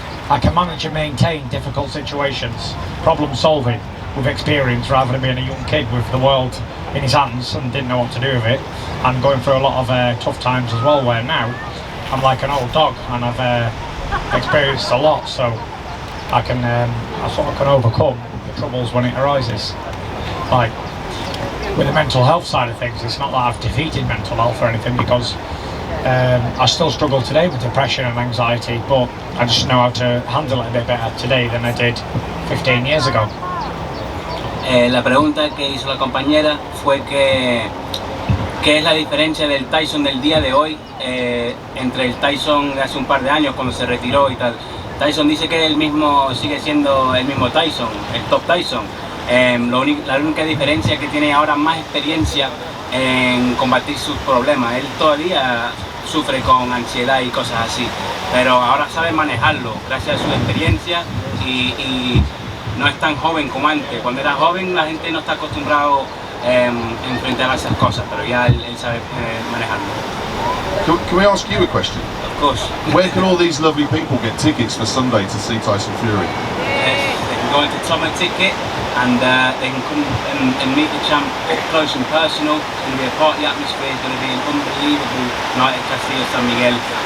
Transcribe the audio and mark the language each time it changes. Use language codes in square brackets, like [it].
[en] I can manage and maintain difficult situations, problem solving with experience, rather than being a young kid with the world in his hands and didn't know what to do with it, and going through a lot of tough times as well, where now I'm like an old dog and I've experienced a lot, so I sort of can overcome the troubles when it arises. Like with the mental health side of things, it's not that I've defeated mental health or anything, because I still struggle today with depression and anxiety, but I just know how to handle it a bit better today than I did 15 years ago. [es] La pregunta que hizo la compañera fue que ¿Qué es la diferencia del Tyson del día de hoy entre el Tyson de hace un par de años cuando se retiró y tal? Tyson dice que sigue siendo el mismo Tyson, el top Tyson. La única diferencia es que tiene ahora más experiencia en combatir sus problemas. Él todavía sufre con ansiedad y cosas así, pero ahora sabe manejarlo gracias a su experiencia y no es tan joven como antes. Cuando era joven la gente no está acostumbrado enfrentar a esas cosas, pero ya él sabe manejarlo. [en] Can we ask you a question? Of course. Where can all these lovely people get tickets for Sunday to see Tyson Fury? They can go into Toma Ticket and they can come and meet the champ up close and personal. It's going to be a party atmosphere, it's going to be an unbelievable night at Castillo San Miguel.